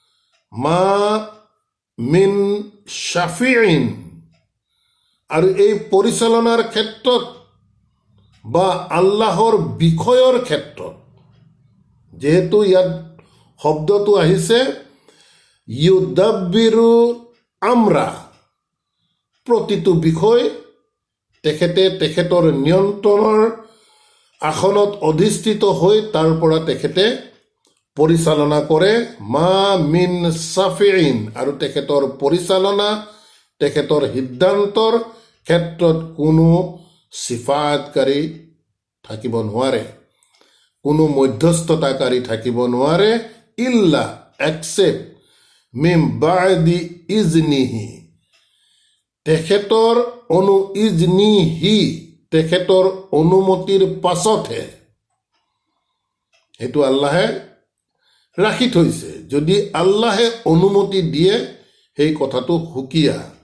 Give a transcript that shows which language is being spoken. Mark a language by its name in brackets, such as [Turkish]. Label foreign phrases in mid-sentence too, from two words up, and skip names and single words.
[Arabic] ما من شفيع, [Assamese] আৰু এই পৰিচালনাৰ ক্ষেত্ৰত বা আল্লাহৰ বিষয়ৰ ক্ষেত্ৰত, যেহেতু ইয়াত শব্দটো আহিছে [Arabic] يدبر الأمر, [Assamese] প্ৰতিটো বিষয় তেখেতে তেখেতৰ নিয়ন্ত্ৰণৰ আসনত অধিষ্ঠিত হৈ তাৰ পৰা তেখেতে পৰিচালনা কৰে। [Arabic] ما من شفيع, [Assamese] আৰু তেখেতৰ পৰিচালনা, তেখেতৰ সিদ্ধান্তৰ ক্ষেত্ৰত কোনো চিফাতকাৰী থাকিব নোৱাৰে, কোনো মধ্যস্থতাকাৰী থাকিব নোৱাৰে। ইল্লা এক্সেপ্ট [Arabic] من بعد إذنه, [Assamese] তেখেতৰ ইজনিহি, তেখেতৰ অনুমতিৰ পাছতহে। সেইটো আল্লাহে ৰাখি থৈছে। যদি আল্লাহে অনুমতি দিয়ে সেই কথাটো সুকীয়া।